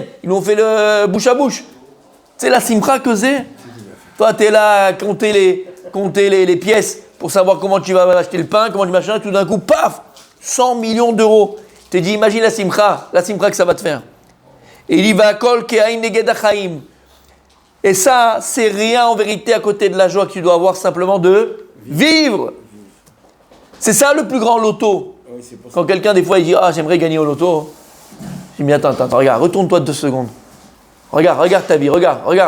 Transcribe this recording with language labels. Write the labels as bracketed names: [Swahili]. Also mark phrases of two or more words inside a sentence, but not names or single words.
[French] Ils lui ont fait le bouche à bouche. C'est la simcha que c'est. Toi, tu es là à compter les pièces pour savoir comment tu vas acheter le pain, comment tu machin, tout d'un coup, paf, 100 millions d'euros. Tu t'es dit, imagine la simcha que ça va te faire. Et il y va [Hebrew] כל כאין נגד החיים. [French] Et ça, c'est rien en vérité à côté de la joie que tu dois avoir simplement de vivre. C'est ça le plus grand loto. Oui, quand quelqu'un, des fois, il dit « Ah, j'aimerais gagner au loto », je dis « Mais attends, regarde, retourne-toi 2 secondes. Regarde ta vie, regarde.